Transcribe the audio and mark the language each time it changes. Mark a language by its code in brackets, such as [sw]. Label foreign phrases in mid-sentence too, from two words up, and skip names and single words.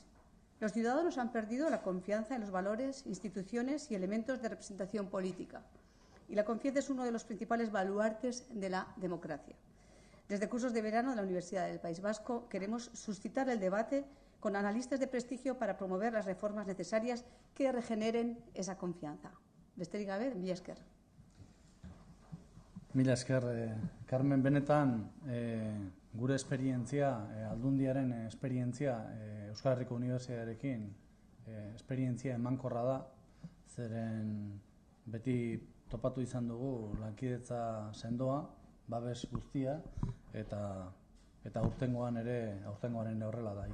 [es] Los ciudadanos han perdido la confianza en los valores, instituciones y elementos de representación política. Y la confianza es uno de los principales baluartes de la democracia. Desde Cursos de Verano de la Universidad del País Vasco queremos suscitar el debate con analistas de prestigio para promover las reformas necesarias que regeneren esa confianza. [eu] Besterik gabe, mila esker. Mila esker, Carmen, benetan gure esperientzia, aldundiaren esperientzia, Euskal Herriko Unibertsitatearekin esperientzia emankorra da, zeren beti topatu izan dugu lankidetza sendoa, babes guztia, eta aurtengoan ere horrela da.